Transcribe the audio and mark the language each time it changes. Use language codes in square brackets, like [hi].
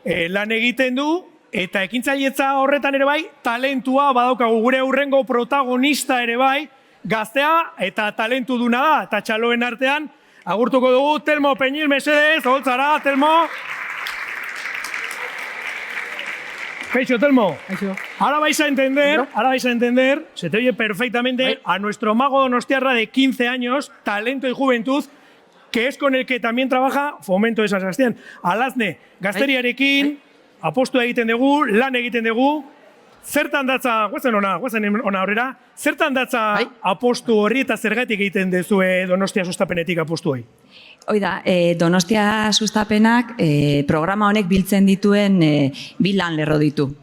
[eu] lan egiten du, eta ekintzailetza horretan ere bai, talentua badaukagu gure hurrengo protagonista ere bai, gaztea eta talentu duna da, eta txaloen artean, agurtuko dugu, Telmo Peñil, mesedez, holtzara, Telmo. Kaixo, Telmo. [es] Ahora vais a entender, se te oye perfectamente, a nuestro mago donostiarra de 15 años, talento y juventud, que es con el que también trabaja Fomento de San Sebastián. [eu] Alazne, gazteriarekin, apostua egiten dugu, lan egiten dugu, zertan datza, guazen ona horrera, zertan datza apostu horri eta zergatik egiten dezue Donostia sustapenetik apostu hori? Oida, Donostia sustapenak programa honek biltzen dituen bi lan lerro ditu.